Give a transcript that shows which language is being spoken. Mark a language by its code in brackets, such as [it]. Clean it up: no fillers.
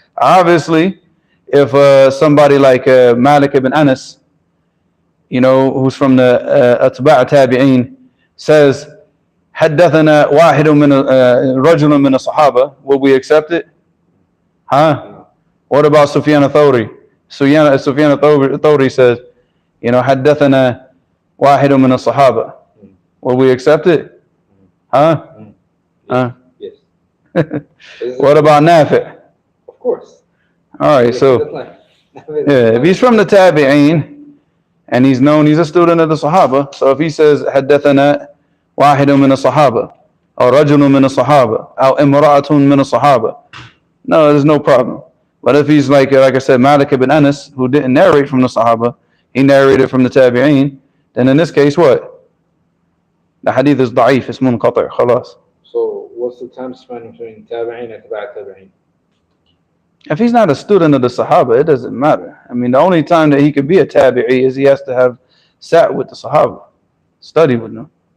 [en] Obviously, if somebody like Malik ibn Anas, who's from the Atba' Tabi'een, says, [ar] حدثنا واحد من رجل من الصحابة, [en] will we accept it? Huh? What about Sufyan al-Thawri? Sufyan al-Thawri says, [ar] حدثنا واحد من الصحابة. [en] Will we accept it? Huh? Yes. What about Nafi'? Of course. All right, so if he's from the Tabi'een and he's known, he's a student of the Sahaba. So if he says [ar] حدثنا واحد من الصحابة أو رجل من الصحابة أو امرأة من الصحابة, [en] no, there's no problem. But if he's like I said, Malik ibn Anas, who didn't narrate from the Sahaba, he narrated from the Tabi'een, then in this case, what? The hadith is da'if, it's munqati', khalas. So what's the time span between Tabi'een and Atba' Tabi'een? If he's not a student of the Sahaba, it doesn't matter. I mean, the only time that he could be a Tabi'i is he has to have sat with the Sahaba, studied with them.